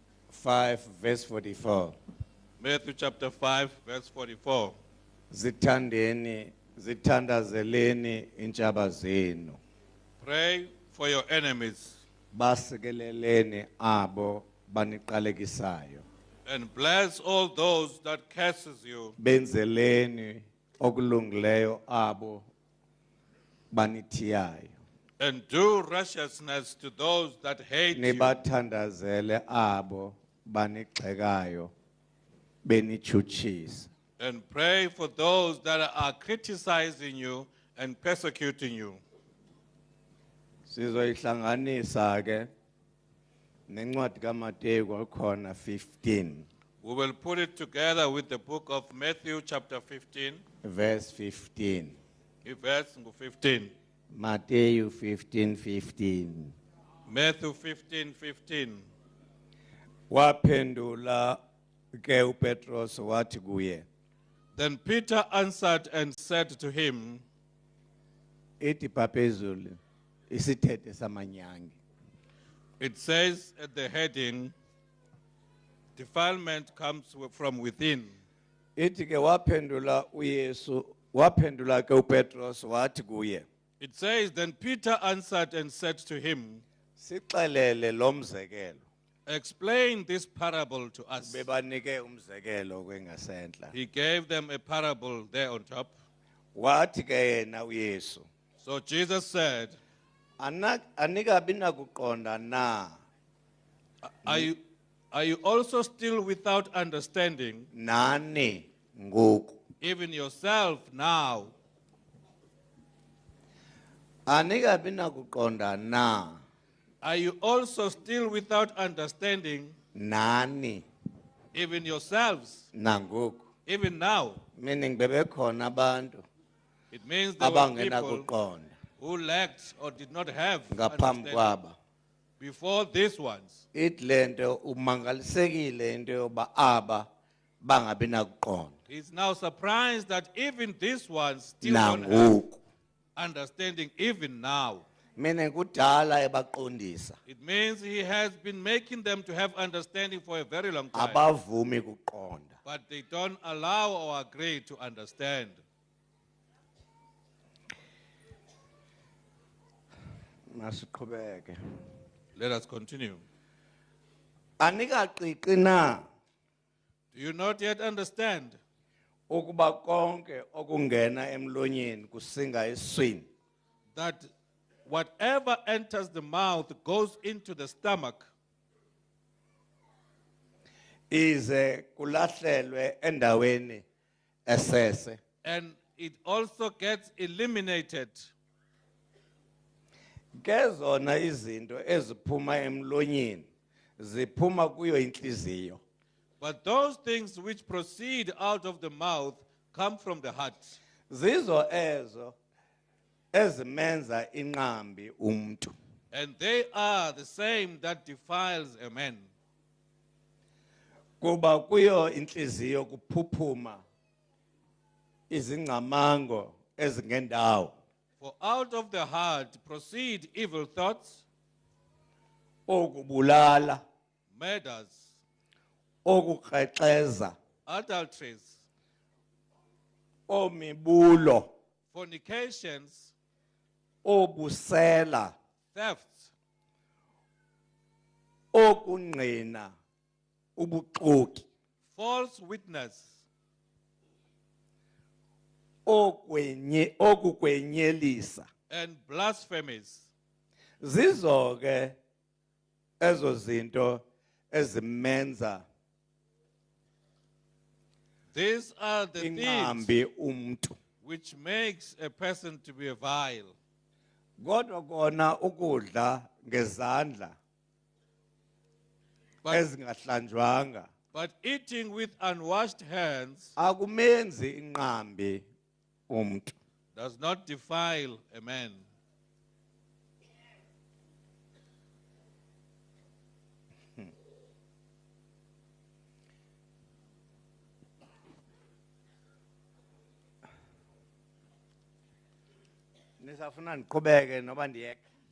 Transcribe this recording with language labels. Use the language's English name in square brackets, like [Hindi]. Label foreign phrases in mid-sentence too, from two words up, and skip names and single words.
[English] 5 verse 44. Matthew chapter 5 verse 44. [Xhosa] Zithandazeleni intshaba zenu. [English] Pray for your enemies [Xhosa] Basikeleleni abo baniqalekisayo. [English] and bless all those that curses you. [Xhosa] Benzeleni okulungileyo abo banithiyayo. [English] And do righteousness to those that hate you. [Xhosa] Nibathandazele abo banigxekayo benichuchisa. [English] And pray for those that are criticizing you and persecuting you. [Xhosa] Sizoyihlanganisa ke nencwadi kaMateyu kwakhona 15 [English] We will put it together with the book of Matthew chapter 15, verse 15. verse 15. Matthew 15:15. Matthew 15:15. [Xhosa] Waphendula ke uPetros wathi kuye, [English] Then Peter answered and said to him, [Xhosa] ithi phezulu isithethe samanyangi. [English] it says at the heading, defilement comes from within. [Xhosa] Ithi ke waphendula ke uPetros wathi kuye, [English] It says, then Peter answered and said to him, [Xhosa] sixelele lo mzekelo. [English] explain this parable to us. [Xhosa] Bebanike umzekelo kwengasentla. [English] He gave them a parable there on top. [Xhosa] Wathi ke yena uYesu, [English] So Jesus said, [Xhosa] anikabi nakuqonda na [English] are you also still without understanding, [Xhosa] nani ngoku? [English] even yourself now? [Xhosa] Anikabi nakuqonda na [English] Are you also still without understanding, [Xhosa] nani [English] even yourselves, [Xhosa] nangoku? [English] even now? [Xhosa] Meaning bebekhona abantu [English] It means there were people [Xhosa] abangenakuqonda [English] who lacked or did not have [Xhosa] ngaphambi [English] understanding [Xhosa] kwaba. [English] before these ones. [Xhosa] Ithi lento umangalisekile into yoba aba bangabi nakuqonda [English] He's now surprised that even these ones still don't have [Xhosa] nangoku. [English] understanding even now. [Xhosa] Meaning kudala ebaqondisa [English] It means he has been making them to have understanding for a very long time. [Xhosa] abavumi kuqonda. [English] But they don't allow or agree to understand. [Xhosa] Masiqhubeke. [English] Let us continue. [Xhosa] Anikaqiqi na [English] Do you not yet understand [Xhosa] ukuba konke okungena emlonyeni kusinga eswini [English] that whatever enters the mouth goes into the stomach, [Xhosa] ize kulahlelwe endaweni esese. [English] and it also gets eliminated. [Xhosa] Kezona izinto eziphuma emlonyeni ziphuma kuyo inhliziyo. [English] But those things which proceed out of the mouth come from the heart. [Xhosa] Zizo ezo ezimenza inqambi umuntu. [English] And they are the same that defiles a man. [Xhosa] Kuba kuyo inhliziyo kuphuphuma izingcamango ezingendawo. [English] For out of the heart proceed evil thoughts, [Xhosa] Okubulala, [English] murders, [Xhosa] okukrexeza, [English] adulteries, [Xhosa] omibulo, [English] fornications, [Xhosa] obusela, [English] thefts, [Xhosa] okungqina, ubuxoki, [English] false witness, [Xhosa] okukwenyelisa. [English] and blasphemies. [Xhosa] Zizo ke ezo zinto ezimenza [English] These are the things [Xhosa] inqambi umuntu. [English] which makes a person to be vile. [Xhosa] Kodwa kona ukudla ngezandla [English] But, [Xhosa] ezingahlanjwanga [English] but eating with unwashed hands [Xhosa] akumenzi inqambi umuntu. [English] does not defile a man. [Xhosa] Nisafuna ndiqhubeke noba ndiyeke?